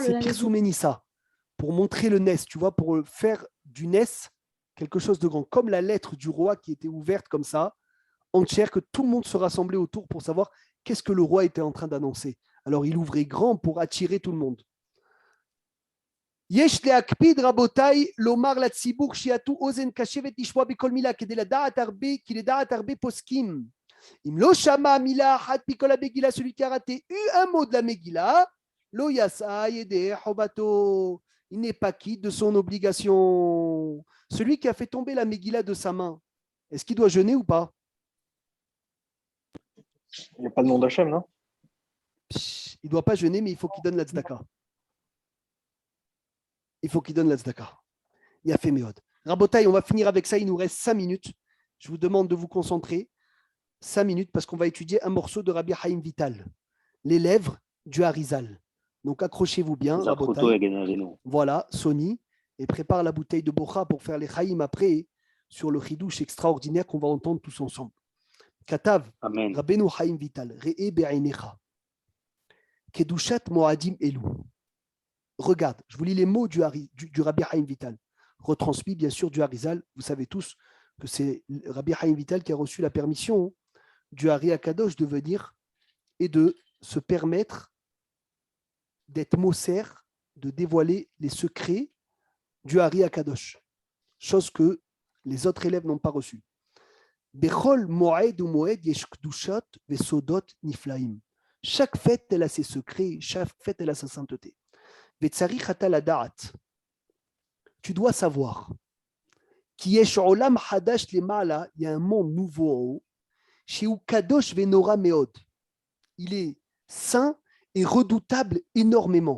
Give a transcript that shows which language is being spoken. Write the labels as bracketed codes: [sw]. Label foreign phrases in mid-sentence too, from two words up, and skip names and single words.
[fr] C'est [he] פרסומי ניסא, [fr] pour montrer le Nes, tu vois, pour faire du Nes quelque chose de grand, comme la lettre du roi qui était ouverte comme ça, entière, que tout le monde se rassemblait autour pour savoir qu'est-ce que le roi était en train d'annoncer. Alors il ouvrait grand pour attirer tout le monde. [he] יש להקפיד רבותיי לומר לציבור שיעטו אוזן קשבת לשמוע בכל מילה כי לדעת הרבה פוסקים. אם לא שמע מילה אחת מכל המגילה, [fr] celui qui a raté un mot de la Megillah, [he] לא יסע ידי חובתו. [fr] Il n'est pas quitte de son obligation. Celui qui a fait tomber la Megillah de sa main, est-ce qu'il doit jeûner ou pas? Il n'y a pas de nom d'Hachem, non? Il ne doit pas jeûner, mais il faut qu'il donne la tzedaka. Il faut qu'il donne la tzedaka. Il a fait méod. Rabotaï, on va finir avec ça. Il nous reste 5 minutes. Je vous demande de vous concentrer. 5 minutes parce qu'on va étudier un morceau de Rabbi Chaim Vital. Les lèvres du Harizal. Donc accrochez-vous bien. Rabotaï. Voilà, Sony. Et prépare la bouteille de Bocha pour faire les Chaim après sur le chidouche extraordinaire qu'on va entendre tous ensemble. [he] כתב, רבנו חיים ויטל. ראה בעיניך. קדושת מועדים אלו. [fr] Regarde, je vous lis les mots du Rabbi Chaim Vital, retransmis bien sûr du Harizal. Vous savez tous que c'est Rabbi Chaim Vital qui a reçu la permission du [he] הארי הקדוש [fr] de venir et de se permettre d'être Moser, de dévoiler les secrets du [he] הארי הקדוש, [fr] chose que les autres élèves n'ont pas reçue. [he] בכל מועד ומועד יש קדושת וסודות נפלאים. [fr] Chaque fête, elle a ses secrets, chaque fête, elle a sa sainteté. Tu dois savoir qu'il y a un monde nouveau en haut, chez [he] קדוש ונורא מאוד. [fr] Il est saint et redoutable énormément.